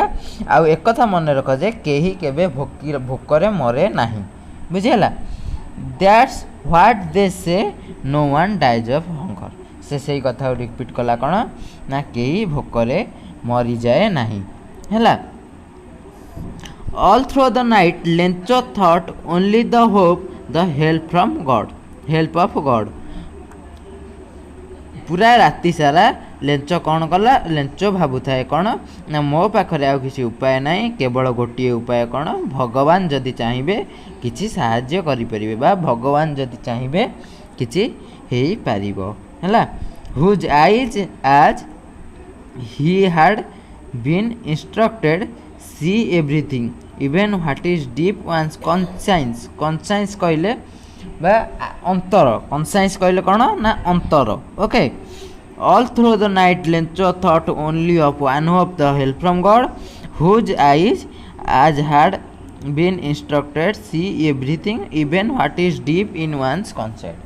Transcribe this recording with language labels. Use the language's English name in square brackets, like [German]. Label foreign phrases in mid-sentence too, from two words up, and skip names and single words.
[Odia] ଆଉ ଏକଥା ମନେ ରଖ ଯେ କେହି କେବେ ଭୋକରେ ମରେ ନାହିଁ, ବୁଝିହେଲା। [English] That's what they say, no one dies of hunger. ସେ ସେଇ କଥାକୁ ରିପିଟ୍ କଲା କ'ଣ? ନା କେହି ଭୋକରେ ମରିଯାଏ ନାହିଁ ହେଲା। All through the night, Lencho thought only the hope, the help of God. [Odia] ପୁରା ରାତି ସାରା ଲେଞ୍ଚ କ'ଣ କଲା? ଲେଞ୍ଚ ଭାବୁଥାଏ କ'ଣ? ନା ମୋ ପାଖରେ ଆଉ କିଛି ଉପାୟ ନାହିଁ, କେବଳ ଗୋଟିଏ ଉପାୟ କ'ଣ? ଭଗବାନ ଯଦି ଚାହିଁବେ କିଛି ସାହାଯ୍ୟ କରିପାରିବେ ବା ଭଗବାନ ଯଦି ଚାହିଁବେ କିଛି ହେଇପାରିବ ହେଲା। [English] Whose eyes as he had been instructed see everything, even what is deep one's conscience [Odia] କହିଲେ ବା ଅନ୍ତର, କନସାଇନ୍ସ କହିଲେ କ'ଣ? ନା ଅନ୍ତର। ଓକେ। [English] All through the night Lencho thought only of one hope, the help from God, whose eyes as had been instructed see everything, even what is deep in one's concept.